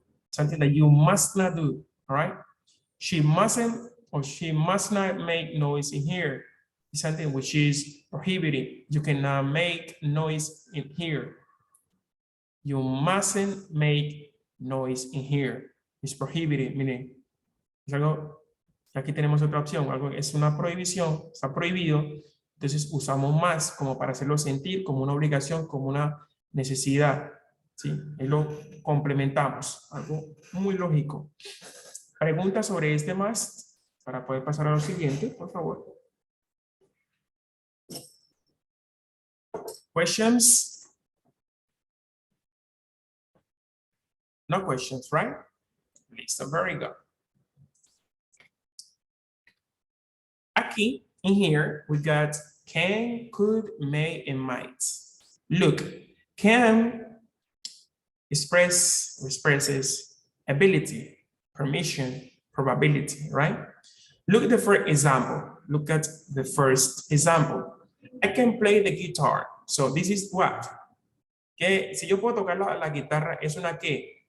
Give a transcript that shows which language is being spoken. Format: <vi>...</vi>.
<en>Something that you must not do, all right? She mustn't or she must not make noise in here. It's something which is prohibited. You cannot make noise in here. You mustn't make noise in here. It's prohibited,</en> <es>miren. Es algo, aquí tenemos otra opción, algo es una prohibición, está prohibido. Entonces usamos más como para hacerlo sentir como una obligación, como una necesidad. ¿Sí? Y lo complementamos, algo muy lógico. Preguntas sobre este más para poder pasar a lo siguiente, por favor.</es> <en>Questions? No questions, right?</en> <es>Listo,</es> <en>very good.</en> <es>Aquí,</es> <en>in here, we got can, could, may, and might. Look, can expresses ability, permission, probability, right? Look at the first example. Look at the first example. I can play the guitar. So this is what?</en> <es>Que si yo puedo tocar la guitarra, ¿es una qué?</es>